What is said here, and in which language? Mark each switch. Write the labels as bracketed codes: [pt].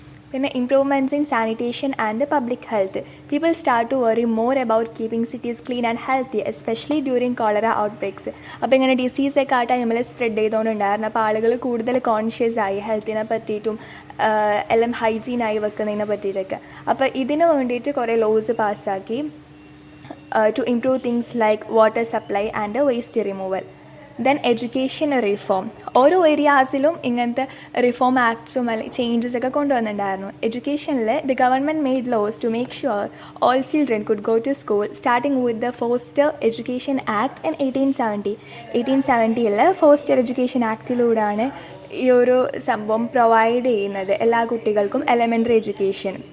[en] പിന്നെ improvements in sanitation and public health. People start to worry more about keeping cities clean and healthy, especially during cholera outbreaks. [ml] അപ്പോൾ ഇങ്ങനെ ഡിസീസൊക്കെ ആ ടൈമിൽ spread ചെയ്തുകൊണ്ടുണ്ടായിരുന്നു. അപ്പോൾ ആളുകൾ കൂടുതൽ കോൺഷ്യസ് ആയി ഹെൽത്തിനെ പറ്റിയിട്ടും എല്ലാം ഹൈജീനായി വെക്കുന്നതിനെ പറ്റിയിട്ടൊക്കെ. അപ്പോൾ ഇതിന് വേണ്ടിയിട്ട് കുറേ ലോസ് പാസ്സാക്കി [en] to improve things like water supply and waste removal. Then education reform. [ml] ഓരോ ഏരിയാസിലും ഇങ്ങനത്തെ റിഫോം ആക്ട്സും അല്ലെങ്കിൽ ചേഞ്ചസ് ഒക്കെ കൊണ്ടുവന്നിട്ടുണ്ടായിരുന്നു. [en] എഡ്യൂക്കേഷനിൽ the government made laws to make sure all children could go to school, starting with the Foster Education Act in 1870. [ml] 1870 foster education ആക്ടിലൂടെയാണ് ഈ ഒരു സംഭവം provide ചെയ്യുന്നത് എല്ലാ കുട്ടികൾക്കും എലമെൻ്ററി എഡ്യൂക്കേഷൻ.